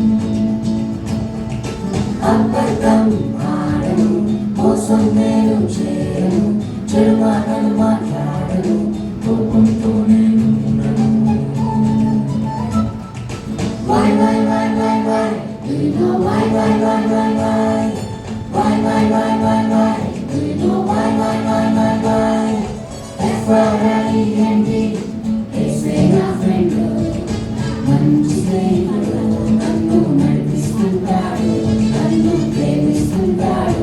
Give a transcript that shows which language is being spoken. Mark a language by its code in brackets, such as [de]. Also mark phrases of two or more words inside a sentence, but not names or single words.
[te] అబద్ధం ఆడను, మోసం నేను చేయను, చెడు మాటలు మాట్లాడను, కోపంతో నేను ఉండను. [en] Why, do you know why? Why, do you know why? [te] F-R-I-E-N-D, యేసే నా ఫ్రెండ్, మంచి స్నేహితుడు, నన్ను నడిపిస్తుంటాడు, నన్ను ప్రేమిస్తుంటాడు.